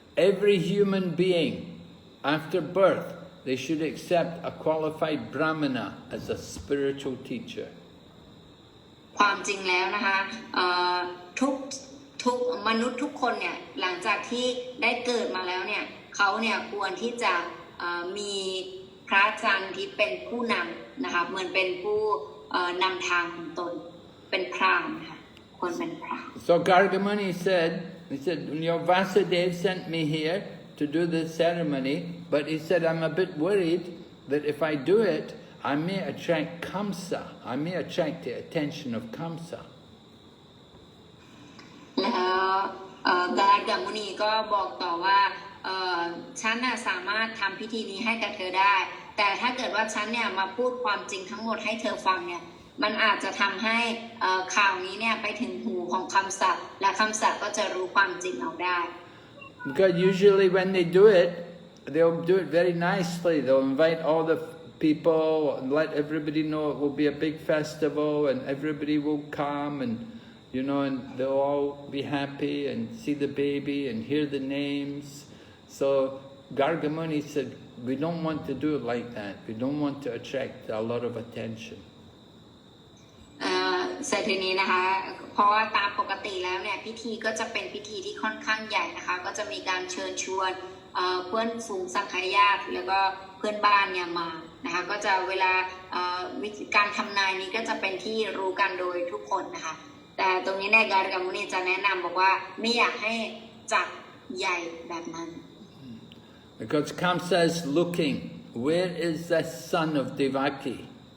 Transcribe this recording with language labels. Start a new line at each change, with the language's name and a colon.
English: Every human being, after birth, they should accept a qualified Brahmana as a spiritual teacher.
Thai: ความจริงแล้วนะคะทุกมนุษย์ทุกคนเนี่ยหลังจากที่ได้เกิดมาแล้วเนี่ยเขาเนี่ยควรที่จะมีพระอาจารย์ที่เป็นผู้นำนะคะเหมือนเป็นผู้นำทางของตนเป็นพราหมณ์นะคะควรเป็นพราหมณ์
English: So Gargamuni said, Vasudev sent me here to do this ceremony, but he said, I'm a bit worried that if I do it, I may attract Kamsa. I may attract the attention of Kamsa.
Thai: แล้วการกัมุนีก็บอกต่อว่าฉันสามารถทำพิธีนี้ให้กับเธอได้ แต่ถ้าเกิดว่าฉันเนี่ยมาพูดความจริงทั้งหมดให้เธอฟังเนี่ยมันอาจจะทำให้ข่าวนี้เนี่ยไปถึงหูของคำสัตย์และคำสัตย์ก็จะรู้ความจริงเอาได้
English: Because usually when they do it, they'll do it very nicely. They'll invite all the people and let everybody know it will be a big festival and everybody will come and and they'll all be happy and see the baby and hear the names. So Gargamuni said, we don't want to do it like that. We don't want to attract a lot of attention.
Thai: เสร็จทีนี้นะคะเพราะว่าตามปกติแล้วเนี่ยพิธีก็จะเป็นพิธีที่ค่อนข้างใหญ่นะคะก็จะมีการเชิญชวนเพื่อนฝูงสังคายาตแล้วก็เพื่อนบ้านเนี่ยมานะคะก็จะเวลาวิธีการทำนายนี้ก็จะเป็นที่รู้กันโดยทุกคนนะคะแต่ตรงนี้ในการกัมุนีจะแนะนำบอกว่าไม่อยากให้จัดใหญ่แบบนั้น
English: Because Kamsa is looking, where is the son of Devaki?